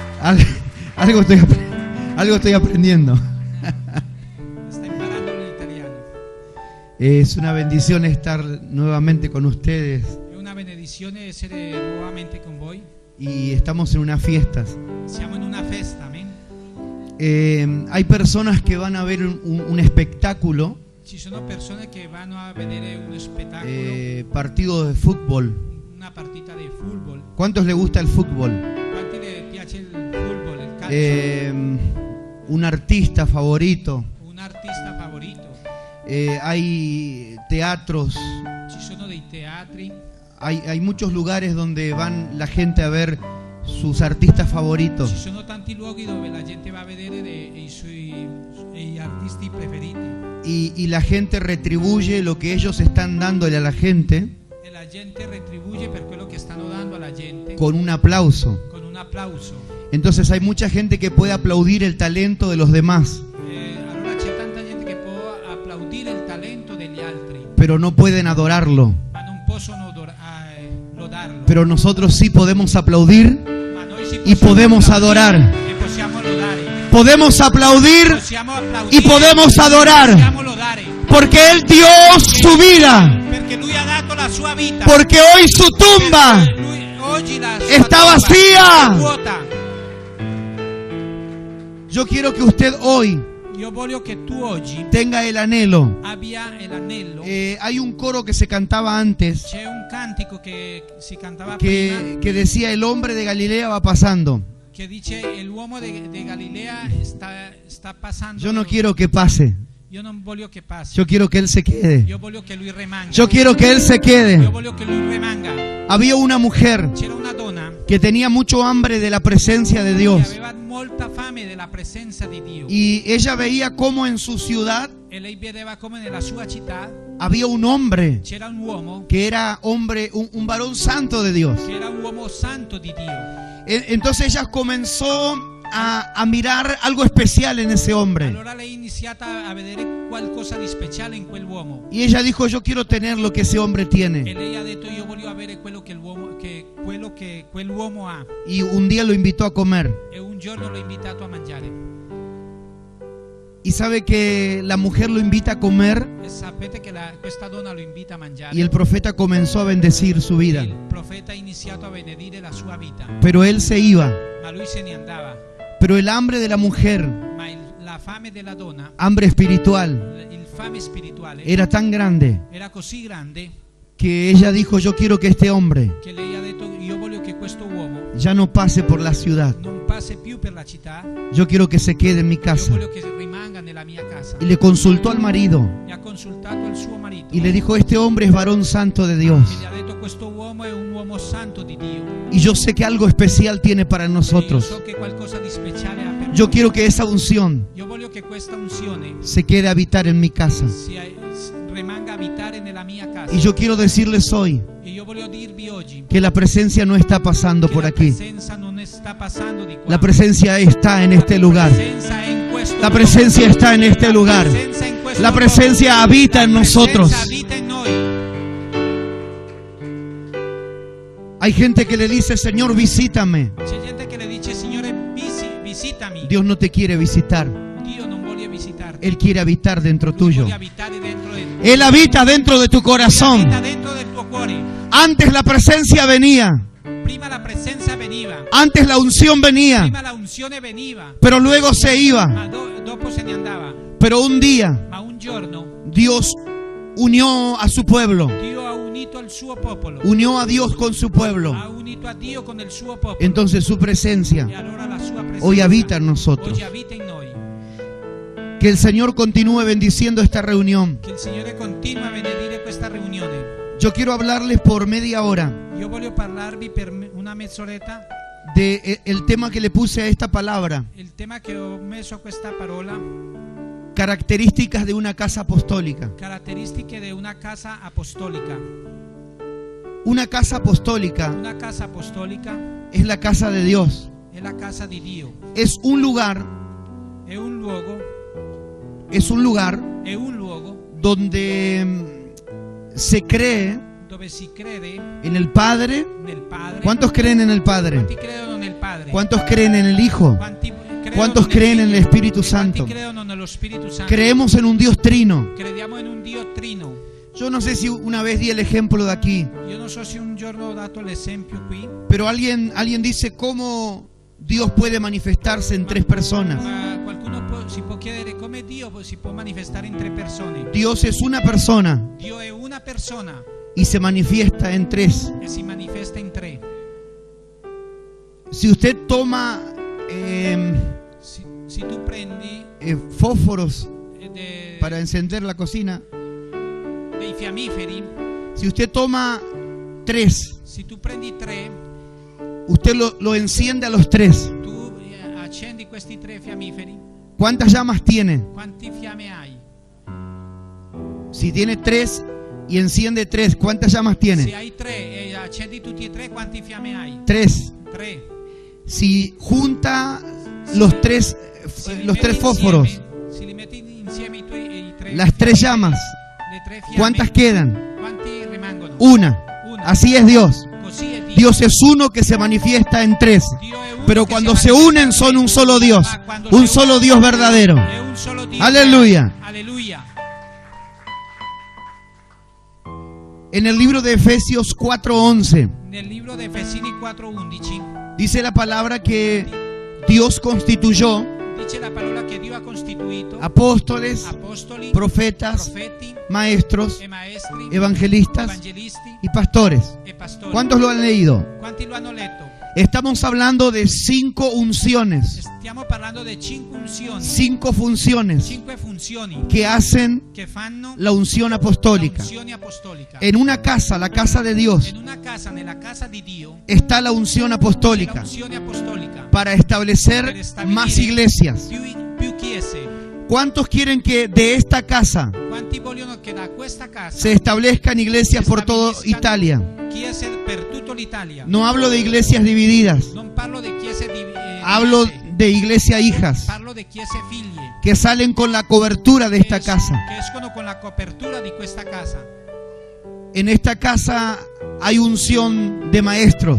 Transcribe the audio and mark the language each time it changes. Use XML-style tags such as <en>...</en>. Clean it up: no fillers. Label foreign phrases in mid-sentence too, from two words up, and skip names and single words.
<es>Algo estoy aprendiendo.</es> <it>Sta imparando l'italiano.</it> <es>Es una bendición estar nuevamente con ustedes.</es> <it>È una benedizione essere nuovamente con voi.</it> <es>Y estamos en unas fiestas.</es> <it>Siamo in una festa, amen.</it> <es>Hay personas que van a ver un espectáculo,</es> <it>Ci sono persone che vanno a vedere uno spettacolo,</it> <es>partidos de fútbol.</es> <it>una partita di football.</it> <es>¿Cuántos les gusta el fútbol?</es> <it>Quanti le piace il football, il calcio?</it> <es>Un artista favorito.</es> <it>Un artista favorito.</it> <es>Hay teatros.</es> <it>Ci sono dei teatri.</it> <es>Hay muchos lugares donde van la gente a ver sus artistas favoritos.</es> <it>Ci sono tanti luoghi dove la gente va a vedere i artisti preferiti.</it> <es>Y la gente retribuye lo que ellos están dándole a la gente</es> <it>E la gente retribuye per quello che stanno dando alla gente</it> <es>con un aplauso.</es> <it>con un applauso.</it> <es>Entonces hay mucha gente que puede aplaudir el talento de los demás,</es> <it>Allora c'è tanta gente che può applaudire il talento degli altri,</it> <es>pero no pueden adorarlo.</es> <it>ma non possono lodarlo.</it> <es>Pero nosotros sí podemos aplaudir</es> <it>Ma noi sì</it> <es>y podemos adorar.</es> <it>e possiamo lodare.</it> <es>Podemos aplaudir</es> <it>Possiamo applaudire</it> <es>y podemos adorar,</es> <it>possiamo lodare.</it> <es>porque Él dio su vida,</es> <it>Perché lui ha dato la sua vita.</it> <es>porque hoy su tumba</es> <it>Perché oggi la sua</it> <es>está</es> <it>tomba</it> <es>vacía.</es> <it>è vuota.</it> <es>Yo quiero que usted hoy</es> <it>Io voglio che tu oggi</it> <es>tenga el anhelo.</es> <it>abbia l'anello.</it> <es>Hay un coro que se cantaba antes</es> <it>C'è un cantico che si cantava prima</it> <es>que decía: el hombre de Galilea va pasando.</es> <it>che dice l'uomo di Galilea sta passando.</it> <es>Yo no quiero que pase,</es> <it>Io non voglio che passi.</it> <es>yo quiero que Él se quede.</es> <it>Io voglio che lui rimanga.</it> <es>Yo quiero que Él se</es> <it>Io</it> <es>quede.</es> <it>voglio che lui rimanga.</it> <es>Había una mujer</es> <it>C'era una donna</it> <es>que tenía mucho hambre de la presencia de</es> <it>che</it> <es>Dios,</es> <it>aveva molta fame della presenza di Dio.</it> <es>y ella veía cómo en su ciudad</es> <it>E lei vedeva come nella sua città</it> <es>había un hombre</es> <it>c'era un uomo</it> <es>que era un varón santo de Dios.</es> <it>che era un uomo santo di Dio.</it> <es>Entonces ella comenzó a mirar algo especial en ese hombre,</es> <it>Allora lei è iniziata a vedere qualcosa di speciale in quell'uomo.</it> <es>y ella dijo: yo quiero tener lo que ese hombre</es> <it>E</it> <es>tiene.</es> <it>lei ha detto io voglio avere quello che quell'uomo ha.</it> <es>Y un día lo invitó a comer.</es> <it>E un giorno l'ho invitato a mangiare.</it> <es>Y sabe que la mujer lo invita a comer,</es> <it>E sapete che questa donna lo invita a mangiare.</it> <es>y el profeta comenzó a bendecir su vida.</es> <it>Il profeta ha iniziato a benedire la sua vita.</it> <es>Pero él se iba.</es> <it>Ma lui se ne andava.</it> <es>Pero el hambre de la mujer,</es> <it>Ma la fame della donna,</it> <es>hambre espiritual,</es> <it>il fame spirituale,</it> <es>era tan grande</es> <it>era così grande</it> <es>que ella dijo: yo quiero que este hombre</es> <it>che lei ha detto io voglio che questo uomo</it> <es>ya no pase por la ciudad,</es> <it>non passi più per la città,</it> <es>yo quiero que se quede en mi</es> <it>io</it> <es>casa.</es> <it>voglio che rimanga nella mia casa.</it> <es>Y le consultó al marido</es> <it>E ha consultato il suo marito</it> <es>y le dijo: este hombre es varón santo de</es> <it>e</it> <es>Dios,</es> <it>gli ha detto questo uomo è un uomo santo di Dio.</it> <es>y yo sé que algo especial tiene para</es> <it>E io</it> <es>nosotros.</es> <it>so che qualcosa di speciale ha per</it> <es>Yo</es> <it>noi.</it> <es>quiero que esa unción</es> <it>Io voglio che questa unzione</it> <es>se quede a habitar en mi casa.</es> <it>rimanga a abitare nella mia casa.</it> <es>Y yo quiero decirles hoy</es> <it>E io voglio dirvi oggi</it> <es>que la presencia no está pasando</es> <it>che</it> <es>por</es> <it>la</it> <es>aquí.</es> <it>presenza non sta passando di qua.</it> <es>La presencia está en este lugar.</es> <it>La presenza è in questo</it> <es>La</es> <it>luogo.</it> <es>presencia está en este</es> <it>La</it> <es>lugar.</es> <it>presenza è in questo</it> <es>La</es> <it>luogo.</it> <es>presencia habita en</es> <it>La</it> <es>nosotros.</es> <it>presenza abita in noi.</it> <es>Hay gente que le dice: Señor, visítame.</es> <it>C'è gente che le dice Signore visitami.</it> <es>Dios no te quiere visitar.</es> <it>Dio non vuole visitarti.</it> <es>Él quiere habitar dentro</es> <it>Lui</it> <es>tuyo.</es> <it>vuole abitare dentro di te.</it> <es>Él habita dentro de tu corazón.</es> <it>Abita dentro del tuo cuore.</it> <es>Antes la presencia venía.</es> <it>Prima la presenza veniva.</it> <es>Antes la unción venía.</es> <it>Prima la unzione veniva.</it> <es>Pero luego se iba.</es> <it>Ma dopo se ne andava.</it> <es>Pero un día</es> <it>Ma un giorno</it> <es>Dios unió a su pueblo.</es> <it>Dio ha unito al suo popolo.</it> <es>Unió a Dios con su pueblo.</es> <it>Ha unito a Dio con il suo popolo.</it> <es>Entonces su presencia</es> <it>E allora la sua presenza</it> <es>hoy habita en nosotros.</es> <it>oggi abita in noi.</it> <es>Que el Señor continúe bendiciendo esta reunión.</es> <it>Che il Signore continua a benedire questa riunione.</it> <es>Yo quiero hablarles por media hora</es> <it>Io voglio parlarvi per una mezz'oretta.</it> <es>de el tema que le puse a esta palabra:</es> <it>Il tema che ho messo a questa parola,</it> <es>características de una casa apostólica.</es> <it>caratteristiche di una casa apostolica.</it> <es>Una casa apostólica</es> <it>Una casa apostolica</it> <es>es la casa de Dios.</es> <it>è la casa di Dio.</it> <es>Es un lugar,</es> <it>È un luogo donde</it> <es>donde se cree</es> <it>dove dove si crede</it> <es>en el Padre.</es> <it>nel Padre.</it> <es>¿Cuántos creen en el Padre?</es> <it>Quanti credono nel Padre?</it> <es>¿Cuántos creen en el Hijo?</es> <it>Quanti credono</it> <es>¿Cuántos</es> <it>nel</it> <es>creen en el</es> <it>Figlio?</it> <es>Espíritu</es> <it>E</it> <es>Santo?</es> <it>quanti credono nello Spirito Santo?</it> <es>Creemos en un Dios trino.</es> <it>Crediamo in un Dio trino.</it> <es>Yo no sé si una vez di el ejemplo de aquí,</es> <it>Io non so se un giorno ho dato l'esempio qui,</it> <es>pero alguien dice cómo Dios puede manifestarse en tres personas.</es> <it>ma qualcuno si può chiedere come Dio si può manifestare in 3 persone.</it> <es>Dios es una persona</es> <it>Dio è una persona</it> <es>y se manifiesta en tres.</es> <it>e si manifesta in 3.</it> <es>Si usted toma</es> <it>Si tu prendi</it> <es>fósforos de- para encender la cocina,</es> <it>dei fiammiferi,</it> <es>si usted toma tres,</es> <it>se tu prendi 3,</it> <es>usted lo enciende a los tres.</es> <it>tu accendi questi 3 fiammiferi,</it> <es>¿Cuántas llamas tiene?</es> <it>quanti fiamme hai?</it> <es>Si tiene tres y enciende tres, ¿cuántas llamas</es> <it>Se</it> <es>tiene?</es> <it>hai 3 e accendi tutti e 3, quanti fiamme hai?</it> <es>Tres.</es> <it>3.</it> <es>Si junta los tres fósforos,</es> <it>Se li metti insieme i 3</it> <es>las tres llamas,</es> <it>le 3 fiamme,</it> <es>¿cuántas quedan?</es> <it>quanti rimangono?</it> <es>Una.</es> <it>Una.</it> <es>Así es Dios.</es> <it>Così è Dio.</it> <es>Dios es uno que se manifiesta en tres.</es> <it>Dio è uno</it> <es>Pero</es> <it>che</it> <es>cuando</es> <it>si</it> <es>se</es> <it>manifesta</it> <es>unen son un solo Dios.</es> <it>Ma quando</it> <es>Un</es> <it>si</it> <es>solo unen Dios verdadero.</es> <it>è un solo Dio.</it> <es>Aleluya.</es> <it>Alleluia.</it> <es>En el libro de Efesios 4:11</es> <it>Nel libro di Efesini 4:11</it> <es>dice la palabra que Dios constituyó</es> <it>dice la parola che Dio ha costituito</it> <es>apóstoles,</es> <it>apostoli,</it> <es>profetas,</es> <it>profeti</it> <es>maestros,</es> <it>e maestri,</it> <es>evangelistas</es> <it>evangelisti</it> <es>y pastores.</es> <it>e pastori.</it> <es>¿Cuántos lo han leído?</es> <it>Quanti lo hanno letto?</it> <es>Estamos hablando de 5 unciones,</es> <it>Stiamo parlando di 5 unzioni,</it> <es>5 funciones</es> <it>5 funzioni</it> <es>que hacen</es> <it>che fanno</it> <es>la unción</es> <it>la</it> <es>apostólica.</es> <it>unzione apostolica.</it> <es>En una casa, la casa de Dios,</es> <it>In una casa, nella casa di Dio,</it> <es>está la unción</es> <it>c'è la</it> <es>apostólica</es> <it>unzione apostolica</it> <es>para</es> <it>per</it> <es>establecer</es> <it>stabilire</it> <es>más iglesias.</es> <it>più chiese.</it> <es>¿Cuántos quieren que de esta casa</es> <it>Quanti vogliono che da questa casa</it> <es>se establezcan iglesias por toda Italia?</es> <it>chiese per tutta l'Italia?</it> <es>No hablo de iglesias divididas,</es> <it>Non parlo di chiese</it> <es>hablo de iglesia hijas</es> <it>parlo di chiese figlie</it> <es>que salen con la cobertura de esta casa.</es> <it>che escono con la copertura di questa casa.</it> <es>En esta casa hay unción de maestros</es>